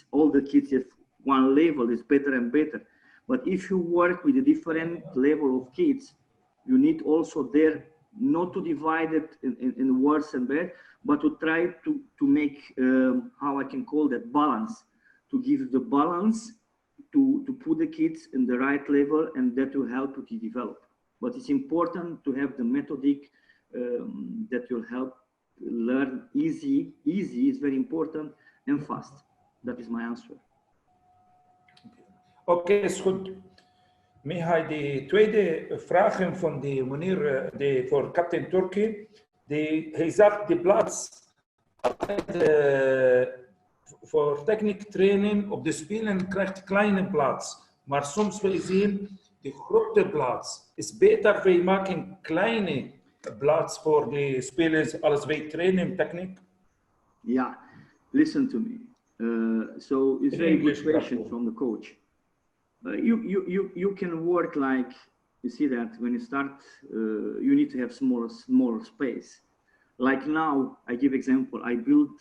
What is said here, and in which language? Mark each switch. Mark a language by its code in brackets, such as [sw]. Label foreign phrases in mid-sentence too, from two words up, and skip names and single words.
[en] All the kids have one level, is better and better. But if you work with a different level of kids, you need also there not to divide it in worse and bad, but to try to make, how I can call that, balance, to give the balance to put the kids in the right level, and that will help to develop. But it's important to have the methodic that will help learn easy is very important, and fast. That is my answer. [nl] Oké, is goed. Mihai, die tweede vraag van die meneer voor Captain Turkey, hij zegt de plaats voor techniek training op de spelen krijgt kleine plaats, maar soms wil je zien de grote plaats. [de] es beter, wir machen kleine Platz für die Spieler, als wir trainen Technik. [en] Yeah, listen to me. So it's In very English, good question Marco. from the coach. You can work like, you see that when you start, you need to have smaller space. Like now, I give example. I built.